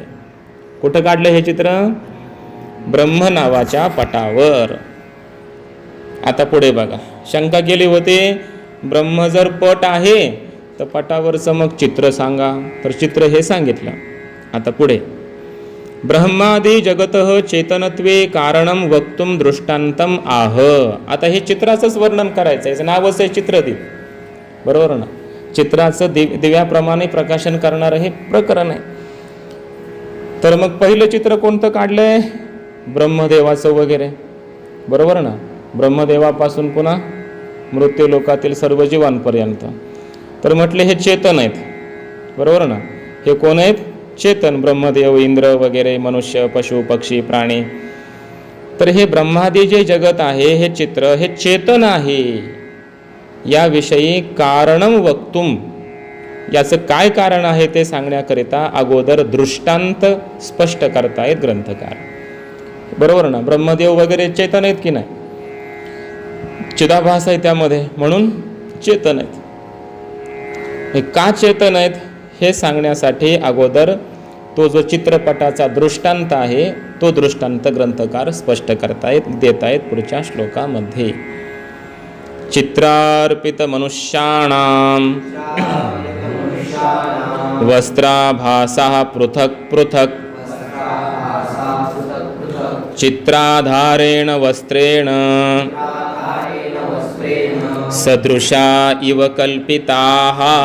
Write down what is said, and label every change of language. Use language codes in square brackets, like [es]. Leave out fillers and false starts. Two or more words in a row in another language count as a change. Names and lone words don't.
[mr] कुठं काढलं हे चित्र? ब्रह्म नावाच्या पटावर. आता पुढे बघा, शंका केली होती, ब्रह्म जर पट आहे तर पटावरचं मग चित्र सांगा. तर चित्र हे सांगितलं. आता पुढे, [sa] ब्रह्मादि जगतः चेतनत्वे कारणम वक्तुम दृष्टांतम आह. [mr] आता हे चित्राचंच वर्णन करायचं आहे, नावच आहे चित्रदीप, बरोबर ना? चित्राचं दिव्याप्रमाणे प्रकाशन करणारं हे प्रकरण आहे. तर मग पहिलं चित्र कोणतं काढलंय? ब्रह्मदेवाचं वगैरे, बरोबर ना? ब्रह्मदेवापासून पुन्हा मृत्यूलोकातील सर्व जीवांपर्यंत. तर म्हटले हे चेतन आहेत, बरोबर ना? हे कोण आहेत? चेतन, ब्रह्मदेव, इंद्र वगैरे, मनुष्य, पशु, पक्षी, प्राणी. तर हे ब्रह्मादी जे जगत आहे हे चित्र हे चेतन आहे. याविषयी [sa] कारणम वक्तुम, [mr] याचं काय कारण आहे ते सांगण्याकरिता अगोदर दृष्टांत स्पष्ट करतायत ग्रंथकार, बरोबर ना? ब्रह्मदेव वगैरे चेतन आहेत की नाही? चिदाभास आहे त्यामध्ये, म्हणून चेतन आहेत. हे का चेतन आहेत हे सांगण्यासाठी अगोदर तो जो चित्रपटाचा दृष्टांत आहे तो दृष्टांत ग्रंथकार स्पष्ट करतायत, देतायत पुढच्या श्लोकामध्ये. [sa] चित्रार्पित मनुष्याणाम वस्त्राभासः पृथक् पृथक् चित्राधारेण वस्त्रेण सदृशा इव कल्पिताः.